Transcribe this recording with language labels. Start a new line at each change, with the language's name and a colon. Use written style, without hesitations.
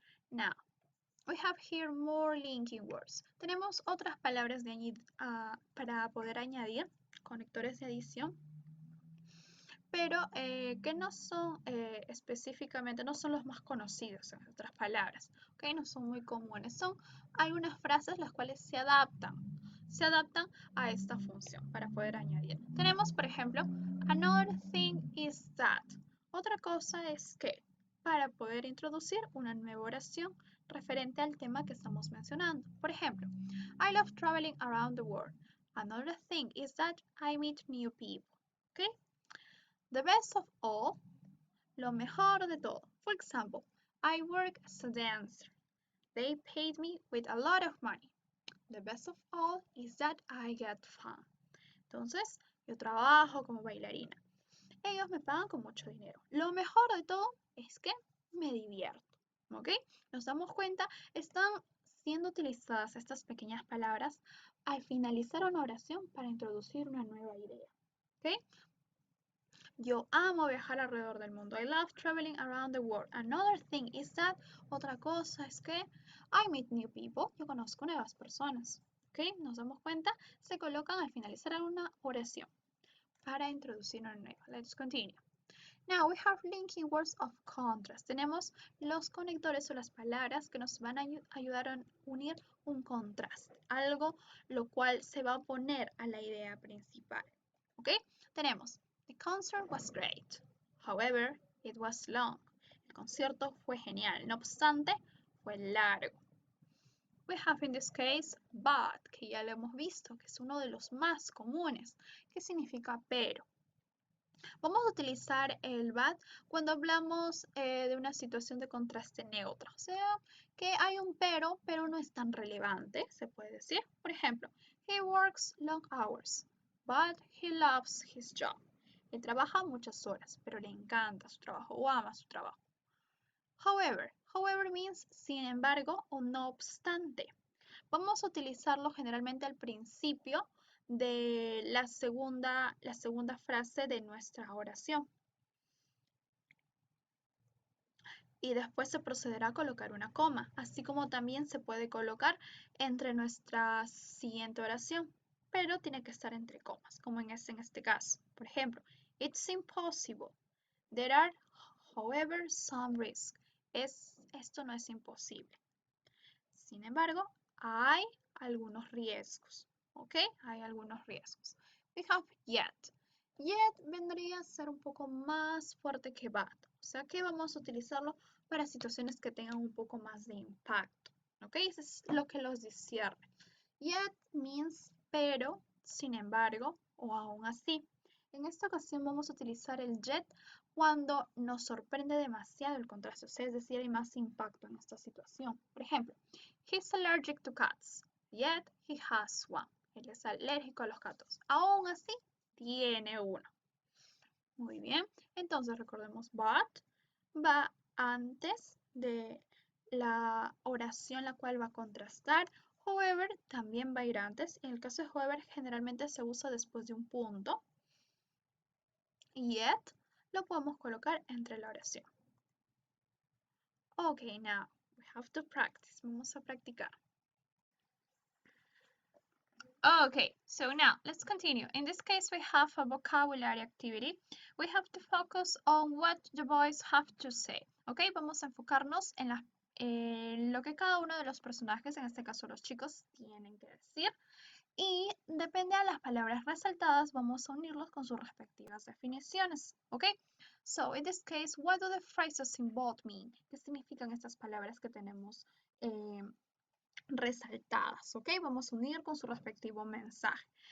English: Now, we have here more linking words.
Spanish: Tenemos otras palabras para poder añadir, conectores de adición, pero que no son específicamente, no son los más conocidos, en otras palabras, ¿ok? No son muy comunes. Son algunas frases las cuales se adaptan a esta función para poder añadir. Tenemos, por ejemplo,
English: another thing is that.
Spanish: Otra cosa es que, para poder introducir una nueva oración referente al tema que estamos mencionando. Por ejemplo,
English: I love traveling around the world. Another thing is that I meet new people.
Spanish: ¿Ok?
English: The best of all,
Spanish: lo mejor de todo.
English: For example, I work as a dancer. They paid me with a lot of money. The best of all is that I get fun.
Spanish: Entonces, yo trabajo como bailarina. Ellos me pagan con mucho dinero. Lo mejor de todo es que me divierto. ¿Ok? Nos damos cuenta, están siendo utilizadas estas pequeñas palabras al finalizar una oración para introducir una nueva idea. ¿Ok? Yo amo viajar alrededor del mundo.
English: I love traveling around the world. Another thing is that,
Spanish: otra cosa es que
English: I meet new people.
Spanish: Yo conozco nuevas personas. ¿Ok? Nos damos cuenta, se colocan al finalizar una oración para introducir una nueva.
English: Let's continue. Now we have linking words of contrast.
Spanish: Tenemos los conectores o las palabras que nos van a ayudar a unir un contraste, algo lo cual se va a oponer a la idea principal. ¿Ok? Tenemos
English: The concert was great. However, it was long.
Spanish: El concierto fue genial. No obstante, fue largo.
English: We have in this case
Spanish: but, que ya lo hemos visto, que es uno de los más comunes, que significa pero. Vamos a utilizar el but cuando hablamos de una situación de contraste neutro, o sea, que hay un pero no es tan relevante, se puede decir. Por ejemplo,
English: he works long hours, but he loves his job.
Spanish: Él trabaja muchas horas, pero le encanta su trabajo o ama su trabajo.
English: However means
Spanish: sin embargo o no obstante. Vamos a utilizarlo generalmente al principio de la segunda frase de nuestra oración. Y después se procederá a colocar una coma, así como también se puede colocar entre nuestra siguiente oración, pero tiene que estar entre comas, como en este caso. Por ejemplo,
English: it's impossible. There are, however, some risks.
Spanish: Esto no es imposible. Sin embargo, hay algunos riesgos. ¿Ok? Hay algunos riesgos.
English: We have yet.
Spanish: Yet vendría a ser un poco más fuerte que but. O sea que vamos a utilizarlo para situaciones que tengan un poco más de impacto. ¿Ok? Eso es lo que los discierne.
English: Yet means
Spanish: pero, sin embargo o aún así. En esta ocasión vamos a utilizar el yet cuando nos sorprende demasiado el contraste, o sea, es decir, hay más impacto en esta situación. Por ejemplo, he's allergic to cats, yet he has one. Él es alérgico a los gatos. Aún así, tiene uno. Muy bien, entonces recordemos but va antes de la oración la cual va a contrastar. However también va a ir antes. En el caso de however generalmente se usa después de un punto. Yet lo podemos colocar entre la oración.
English: Okay, now we have to practice.
Spanish: Vamos a practicar.
English: Okay, so now let's continue. In this case, we have a vocabulary activity. We have to focus on what the boys have to say.
Spanish: Okay, vamos a enfocarnos en lo que cada uno de los personajes, en este caso los chicos, tienen que decir. Y depende de las palabras resaltadas, vamos a unirlos con sus respectivas definiciones.
English: Okay, so in this case, what do the phrases in bold mean?
Spanish: ¿Qué significan estas palabras que tenemos resaltadas, ¿ok? Vamos a unir con su respectivo mensaje.